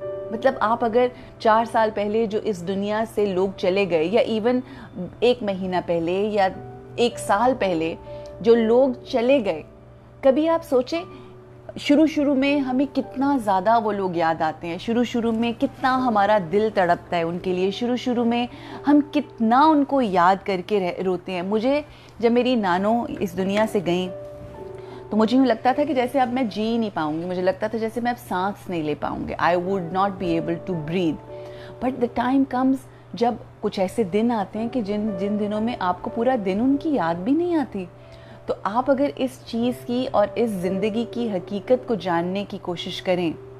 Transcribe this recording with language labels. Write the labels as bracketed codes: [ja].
[ur] مطلب آپ اگر 4 سال پہلے جو اس دنیا سے لوگ چلے گئے، یا ایون 1 مہینہ پہلے یا 1 سال پہلے جو لوگ چلے گئے، کبھی آپ سوچیں شروع میں ہمیں کتنا زیادہ وہ لوگ یاد آتے ہیں، شروع میں کتنا ہمارا دل تڑپتا ہے ان کے لیے، شروع میں ہم کتنا ان کو یاد کر کے روتے ہیں. مجھے جب میری نانو اس دنیا سے گئیں تو مجھے یوں لگتا تھا کہ جیسے اب میں جی نہیں پاؤں گی، مجھے لگتا تھا جیسے میں اب سانس نہیں لے پاؤں گی. [en] I would not be able to breathe. But the time comes [ur] جب کچھ ایسے دن آتے ہیں کہ جن دنوں میں آپ کو پورا دن ان کی یاد بھی نہیں آتی. تو آپ اگر اس چیز کی اور اس زندگی کی حقیقت کو جاننے کی کوشش کریں،